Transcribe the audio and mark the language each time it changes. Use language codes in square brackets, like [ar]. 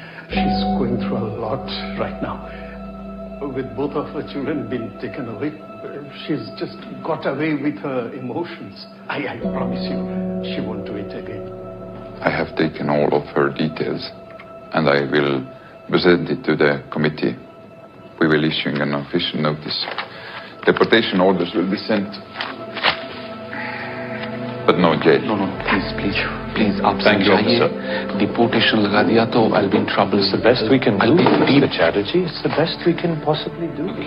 [en] She's going through a lot right now. With both of her children being taken away, she's just got away with her emotions. I promise you, she won't do it again. I have taken all of her details and I will present it to the committee. We will issue an official notice. Deportation orders will be sent. But no jail. No, please, [hi] आप समझाइए। [en] Deportation [hi] लगा दिया तो [en] I'll be in trouble. It's the best we can do, Mr. Chatterjee. It's the best we can possibly do.